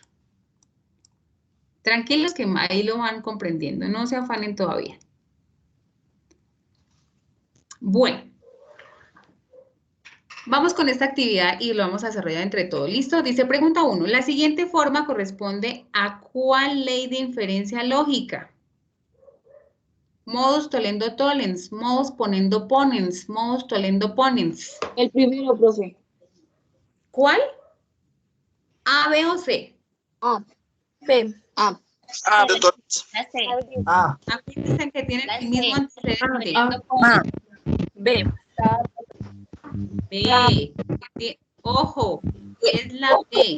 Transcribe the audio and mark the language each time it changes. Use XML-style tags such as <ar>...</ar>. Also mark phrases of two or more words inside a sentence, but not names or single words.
<es>Tranquilos que ahí lo van comprendiendo, no se afanen todavía. Bueno, vamos con esta actividad y lo vamos a desarrollar entre todos. ¿Listo? Dice pregunta 1. La siguiente forma corresponde a ¿cuál ley de inferencia lógica?</es> <la>Modus tollendo-tollens, modus ponendo-ponens, modus tollendo-ponens.</la> <es>El primero, profe. ¿Cuál? ¿A, B o C? A. B. A. Aquí dicen que tienen el mismo antecedente. B. B. Ojo, es la B.</es>